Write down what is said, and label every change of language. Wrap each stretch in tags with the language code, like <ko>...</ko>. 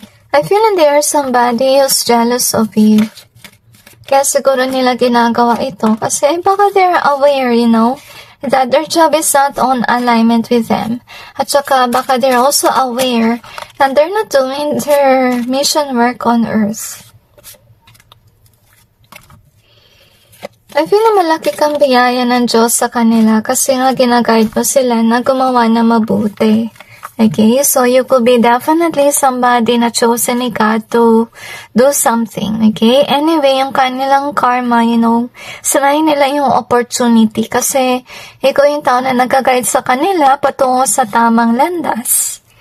<en>I feel like there is somebody who's jealous of you.</en> <tl>Kaya siguro nila ginagawa ito kasi baka</tl> <en>they're aware, that their job is not on alignment with them.</en> <tl>At saka baka</tl> <en>they're also aware that they're not doing their mission work on earth. I feel</en> <tl>na malaki kang biyaya ng Diyos sa kanila kasi nga ginaguide mo sila na gumawa na mabuti.</tl> <en>Okay, so you could be definitely somebody na chosen ni God to do something, okay? Anyway,</en> <tl>yung kanilang karma, sanayin nila yung opportunity kasi ikaw yung tao na nag-guide sa kanila patungo sa tamang landas.</tl>